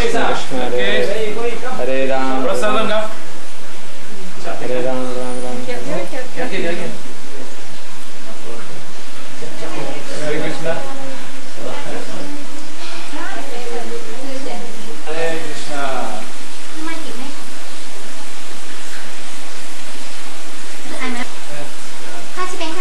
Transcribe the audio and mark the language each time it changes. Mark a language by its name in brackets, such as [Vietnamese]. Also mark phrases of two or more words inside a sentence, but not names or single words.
[Sanskrit] Krishna Hare Hare Ram Hare Ram Ram Ram Hare Krishna. Hare Krishna. [Vietnamese] Mai kịp đấy. Ăn nữa. Khác chứ canh khác.